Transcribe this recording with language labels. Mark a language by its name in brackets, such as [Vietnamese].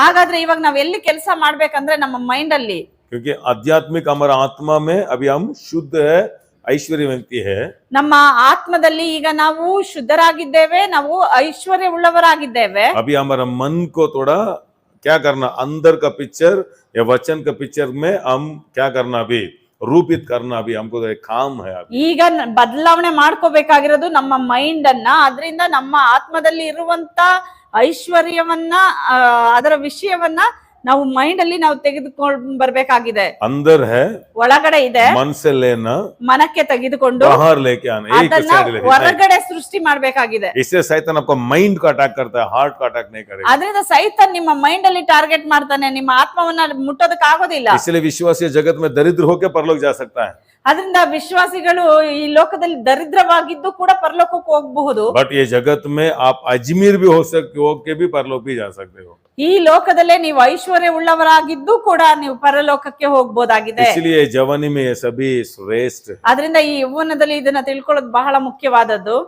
[Kannada] ಹಾಗಾದ್ರೆ ಇವಾಗ ನಾವ್ ಎಲ್ಲಿ ಕೆಲಸ ಮಾಡ್ಬೇಕಂದ್ರೆ ನಮ್ಮ ಮೈಂಡ್ ಅಲ್ಲಿ, [Hindi] क्योंकि आध्यात्मिक हमारा आत्मा में अभी हम शुद्ध है, ऐश्वर्य व्यक्ति है. [Kannada] ನಮ್ಮ ಆತ್ಮದಲ್ಲಿ ಈಗ ನಾವು ಶುದ್ಧರಾಗಿದ್ದೇವೆ, ನಾವು ಐಶ್ವರ್ಯ ಉಳ್ಳವರಾಗಿದ್ದೇವೆ. [Hindi] अभी हमारा मन को थोड़ा क्या करना, अंदर का पिक्चर या वचन का पिक्चर में हम क्या करना, अभी रूपित करना, अभी हमको एक काम है. अभी [Kannada] ಈಗ ಬದಲಾವಣೆ ಮಾಡ್ಕೋಬೇಕಾಗಿರೋದು ನಮ್ಮ ಮೈಂಡ್ ಅನ್ನ. ಅದರಿಂದ ನಮ್ಮ ಆತ್ಮದಲ್ಲಿ ಇರುವಂತ ಐಶ್ವರ್ಯವನ್ನ, ಅದರ ವಿಷಯವನ್ನ ನಾವು ಮೈಂಡ್ ಅಲ್ಲಿ ನಾವು ತೆಗೆದುಕೊಂಡು ಬರ್ಬೇಕಾಗಿದೆ. [Hindi] अंदर है, [Kannada] ಒಳಗಡೆ ಇದೆ, [Hindi] मन से लेना, [Kannada] ಮನಕ್ಕೆ ತೆಗೆದುಕೊಂಡು [Hindi] बाहर लेके आना, एक [Kannada] ಅದನ್ನ [Hindi] साइड लेके. [Kannada] ಹೊರಗಡೆ ಸೃಷ್ಟಿ ಮಾಡ್ಬೇಕಾಗಿದೆ. [Hindi] इससे शैतान आपको माइंड का अटैक करता है, हार्ट का अटैक नहीं करेगा. [Kannada] ಅದರಿಂದ ಸೈತಾನ್ ನಿಮ್ಮ ಮೈಂಡ್ ಅಲ್ಲಿ ಟಾರ್ಗೆಟ್ ಮಾಡ್ತಾನೆ, ನಿಮ್ಮ ಆತ್ಮವನ್ನ ಮುಟ್ಟೋದಕ್ಕೆ ಆಗೋದಿಲ್ಲ. [Hindi] इसलिए विश्वासी जगत में दरिद्र होकर परलोक जा सकता है, [Kannada] ಅದರಿಂದ ವಿಶ್ವಾಸಿಗಳು ಈ ಲೋಕದಲ್ಲಿ ದರಿದ್ರವಾಗಿದ್ದು ಕೂಡ ಪರಲೋಕಕ್ಕೆ ಹೋಗಬಹುದು. [Hindi] बट ये जगत में आप अजमेर भी हो सकते हो, के भी परलोक भी जा सकते हो. [Kannada] ಈ ಲೋಕದಲ್ಲೇ ನೀವು ಐಶ್ವರ್ಯ ಉಳ್ಳವರಾಗಿದ್ದು ಕೂಡ ನೀವು ಪರಲೋಕಕ್ಕೆ ಹೋಗಬಹುದಾಗಿದೆ. [Hindi] इसलिए जवानी में ये सभी श्रेष्ठ. [Kannada] ಅದರಿಂದ ಈ ಯೌವನದಲ್ಲಿ ಇದನ್ನ ತಿಳ್ಕೊಳ್ಳೋದು ಬಹಳ ಮುಖ್ಯವಾದದ್ದು.